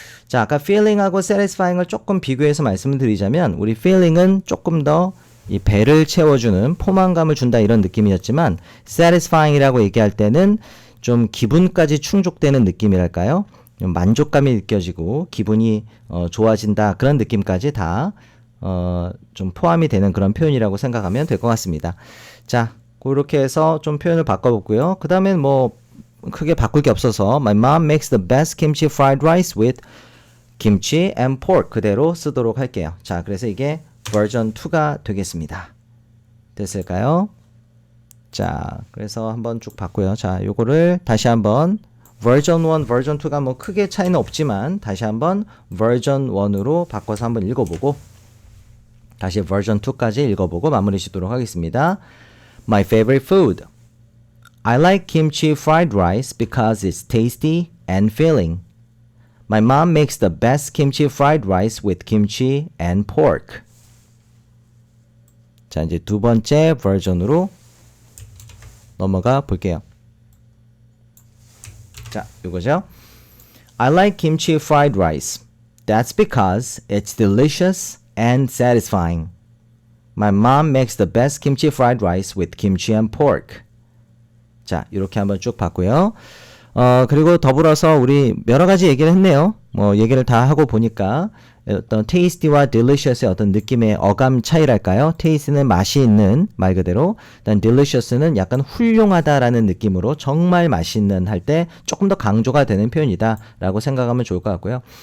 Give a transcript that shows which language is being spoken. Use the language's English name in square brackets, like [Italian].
[Korean] 자, 아까 feeling하고 satisfying을 조금 비교해서 말씀을 드리자면, 우리 feeling은 조금 더 이 배를 채워주는, 포만감을 준다 이런 느낌이었지만, satisfying이라고 얘기할 때는 좀 기분까지 충족되는 느낌이랄까요? 만족감이 느껴지고 기분이 좋아진다 그런 느낌까지 다 좀 포함이 되는 그런 표현이라고 생각하면 될 것 같습니다. 자, 그렇게 해서 좀 표현을 바꿔보고요. 그 다음엔 뭐 크게 바꿀 게 없어서 [English] My mom makes the best kimchi fried rice with kimchi and pork [Korean] 그대로 쓰도록 할게요. 자, 그래서 이게 버전 2가 되겠습니다. 됐을까요? 자, 그래서 한번 쭉 봤고요. 자, 요거를 다시 한번 버전 1, 버전 2가 뭐 크게 차이는 없지만 다시 한번 버전 1으로 바꿔서 한번 읽어보고 다시 버전 2까지 읽어보고 마무리 짓도록 하겠습니다. [English] My favorite food. I like kimchi fried rice because it's tasty and filling. My mom makes the best kimchi fried rice with kimchi and pork. [Korean] 자, 이제 두 번째 버전으로 넘어가 볼게요. 자, 이거죠. [English] I like kimchi fried rice. That's because it's delicious and satisfying. My mom makes the best kimchi fried rice with kimchi and pork. [Korean] 자, 이렇게 한번 쭉 봤고요. 그리고 더불어서 우리 여러 가지 얘기를 했네요. 뭐 얘기를 다 하고 보니까 어떤 tasty와 delicious의 어떤 느낌의 어감 차이랄까요? tasty는 맛이 있는 말 그대로, 일단 delicious는 약간 훌륭하다라는 느낌으로 정말 맛있는 할 때 조금 더 강조가 되는 표현이다라고 생각하면 좋을 것 같고요.